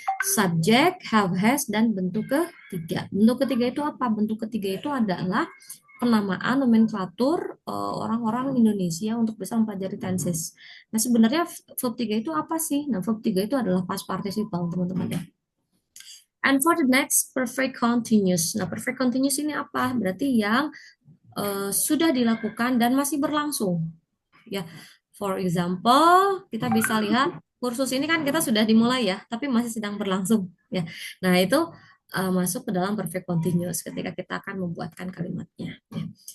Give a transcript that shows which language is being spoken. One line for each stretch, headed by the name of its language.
Indonesian: Subjek, have, has, dan bentuk ketiga. Bentuk ketiga itu apa? Bentuk ketiga itu adalah penamaan nomenklatur orang-orang Indonesia untuk bisa mempelajari tenses. Nah, sebenarnya verb 3 itu apa sih? Nah, verb 3 itu adalah past participle, teman-teman ya.
English: And for the next, perfect continuous.
Indonesian: Nah, perfect continuous ini apa? Berarti yang sudah dilakukan dan masih berlangsung. Ya, for example, kita bisa lihat kursus ini kan kita sudah dimulai ya, tapi masih sedang berlangsung. Ya, nah itu masuk ke dalam perfect continuous ketika kita akan membuatkan kalimatnya. Ya.